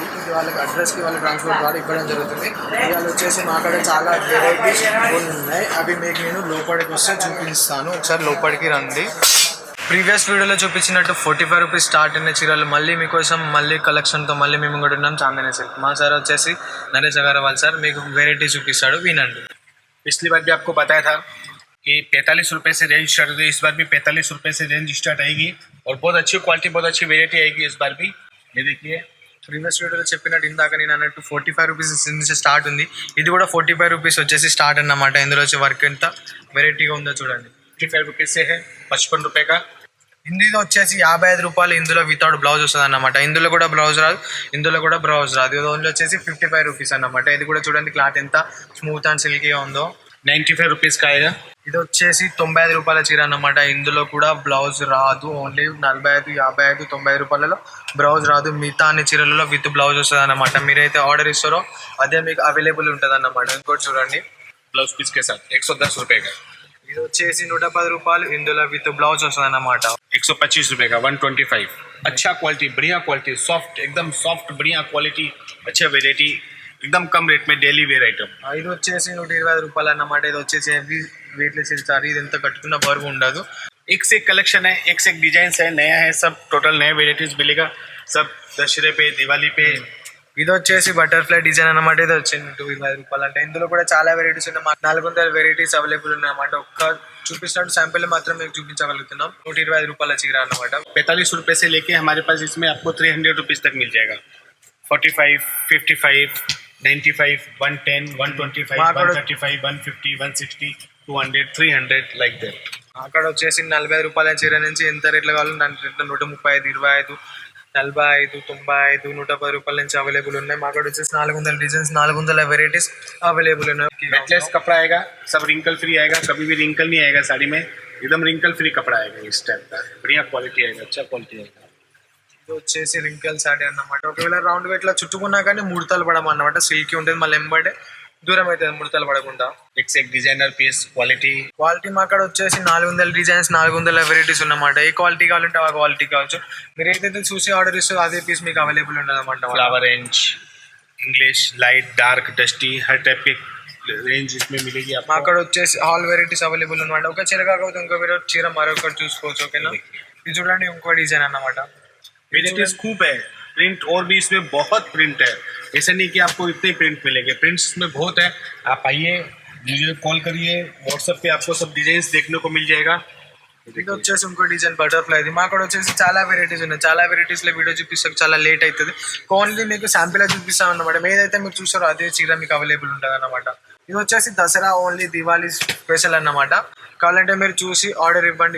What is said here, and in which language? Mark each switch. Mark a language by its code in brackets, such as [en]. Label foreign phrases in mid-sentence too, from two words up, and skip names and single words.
[te] ఇది వాళ్ళకి అడ్రస్కి వాళ్ళ ట్రాన్స్పోర్ట్ ద్వారా ఇవ్వడం జరుగుతుంది. ఇవాళ వచ్చేసి మా కాడ చాలా వెరైటీస్ ఉన్నాయి. అవి మీకు నేను లోపలికి వస్తే చూపిస్తాను. ఒకసారి లోపలికి రండి. ప్రీవియస్ వీడియోలో చూపించినట్టు 45 [en] rupees start [te] అయిన చీరలు మళ్ళీ మీకోసం మళ్ళీ కలెక్షన్తో మళ్ళీ మేము కూడా ఉన్నాం చాందనీ సిల్క్. మా సార్ వచ్చేసి నరేష్ అగర్వాల్ సార్ మీకు వెరైటీ చూపిస్తాడు, వినండి. [hi] पिछली बार भी आपको बताया था कि 45 रुपये से रेंज स्टार्ट होती है. इस बार भी 45 रुपये से [en] range start [hi] आएगी और बहुत अच्छी क्वालिटी, बहुत अच्छी वेरायटी आएगी इस बार भी. ये देखिए, [te] ప్రీవియస్ వీడియోలో చెప్పినట్టు ఇందాక నేను అన్నట్టు 45 రూపీస్ నుంచి స్టార్ట్ ఉంది. ఇది కూడా 45 రూపీస్ వచ్చేసి స్టార్ట్ అన్నమాట. ఇందులో వచ్చే వర్క్ ఎంత వెరైటీగా ఉందో చూడండి. [hi] 55 रुपये से है 55 रुपये का. [te] ఇందులో వచ్చేసి 55 రూపాయలు. ఇందులో [en] without blouse [te] వస్తుంది అన్నమాట. ఇందులో కూడా బ్లౌజ్ రాదు, ఇందులో కూడా బ్లౌజ్ రాదు. ఇది ఓన్లీ వచ్చేసి 55 రూపీస్ అన్నమాట. ఇది కూడా చూడండి క్లాత్ ఎంత స్మూత్ అండ్ సిల్కీగా ఉందో. [hi] 95 रुपीज़ का आएगा. [te] ఇది వచ్చేసి 95 రూపాయల చీర అన్నమాట. ఇందులో కూడా బ్లౌజ్ రాదు. ఓన్లీ 45, 55, 90 రూపాయలలో బ్లౌజ్ రాదు. మిగతా అన్ని చీరలలో [en] with blouse [te] వస్తుంది అన్నమాట. మీరైతే ఆర్డర్ ఇస్తారో అదే మీకు అవైలబుల్ ఉంటుంది అన్నమాట. ఇంకోటి చూడండి, [en] blouse piece [hi] के साथ 110 रुपये का. [te] ఇది వచ్చేసి 110 రూపాయలు. ఇందులో [en] with blouse [te] వస్తుంది అన్నమాట. [hi] 125 रुपये का 125. अच्छा क्वालिटी, बढ़िया क्वालिटी, सॉफ्ट, एकदम सॉफ्ट बढ़िया क्वालिटी, अच्छा वेराइटी, एकदम कम रेट में [en] daily wear item. [te] ఇది వచ్చేసి 120 రూపాయలు అన్నమాట. ఇది వచ్చేసి [en] heavy weightless saree. [te] ఇది ఎంత కట్టుకున్న బరువు ఉండదు. [hi] एक से एक कलेक्शन है, एक से एक डिजाइन है, नया है, सब टोटल नए वेराइटीज मिलेगा. सब दशहरे पे, दिवाली पे. [te] ఇది వచ్చేసి [en] butterfly design [te] అన్నమాట. ఇది వచ్చింది 120 రూపాయలు. అంటే ఇందులో కూడా చాలా వెరైటీస్ ఉన్నాయి. 400 [en] varieties available [te] ఉన్నాయి అన్నమాట. ఒక్క చూపిస్తున్నట్టు శాంపిల్ మాత్రం మీకు చూపించగలుగుతున్నాం. 120 రూపాయల చీర అన్నమాట. [hi] 45 रुपये से लेके हमारे पास इसमें आपको 300 रुपीज़ तक मिल जाएगा. [en] 45, 55, 95, 110, 125, 135, 150, 160, 200, 300 like that. [te] అక్కడ వచ్చేసి 40 రూపాయల చీర నుంచి ఎంత రేట్లు కావాలో దాని రేట్లు 135, 25, 45, 95, 110 రూపాయల నుంచి అవైలబుల్ ఉన్నాయి. మా కాడ వచ్చేసి 400 [en] designs 400 varieties available [te] ఉన్నాయి. [hi] नेकलेस कपड़ा आएगा, सब [en] wrinkle free [hi] आएगा, कभी भी रिंकल नहीं आएगा साड़ी में. एकदम [en] wrinkle free [hi] कपड़ा आएगा. इस टाइप का बढ़िया क्वालिटी आएगा, अच्छा क्वालिटी आएगा. [te] ఇది వచ్చేసి [en] wrinkle saree [te] అన్నమాట. ఒకవేళ రౌండ్ ఇట్లా చుట్టుకున్నా కానీ ముడతలు పడమన్నమాట. సిల్కీ ఉంటుంది, మళ్ళీ ఎంబడే దూరం అవుతుంది ముడతలు పడకుండా. [hi] एक से एक [en] designer piece [hi] क्वालिटी. [te] క్వాలిటీ మా కాడ వచ్చేసి 400 [en] designs 400 varieties [te] ఉన్నమాట. ఏ క్వాలిటీ కావాలంటే ఆ క్వాలిటీ కావచ్చు. మీరు ఏదైతే చూసి ఆర్డర్ ఇస్తారో అదే పీస్ మీకు అవైలబుల్ ఉండదు అనమాట. [hi] फ्लावर रेंज, इंग्लिश, लाइट, डार्क, डस्टी, हर टाइप की रेंज इसमें मिलेगी आपको. [te] మా అక్కడ వచ్చేసి [en] all varieties available [te] అనమాట. ఒక చీర కాకపోతే ఇంకో చీర మరొకటి చూసుకోవచ్చు. ఓకేనా, ఇది చూడండి ఇంకో డిజైన్ అన్నమాట. [hi] वेराइटीज खूब है. प्रिंट और भी इसमें बहुत प्रिंट है. ऐसा नहीं कि आपको इतने प्रिंट मिलेंगे, प्रिंट्स इसमें बहुत है. आप आइए, [en] video call [hi] करिए, व्हाट्सएप पे आपको सब डिजाइन देखने को मिल जाएगा. [te] ఇది వచ్చేసి ఇంకో [en] design butterfly. [te] ఇది మా అక్కడ వచ్చేసి చాలా వెరైటీస్ ఉన్నాయి. చాలా వెరైటీస్లో వీడియో చూపిస్తే చాలా లేట్ అవుతుంది. ఓన్లీ మీకు శాంపిల్ చూపిస్తాం అన్నమాట. ఏదైతే మీరు చూస్తారో అదే చీర మీకు అవైలబుల్ ఉంటుంది అన్నమాట. ఇది వచ్చేసి దసరా ఓన్లీ దివాళీ స్పెషల్ అన్నమాట. కావాలంటే మీరు చూసి ఆర్డర్ ఇవ్వండి.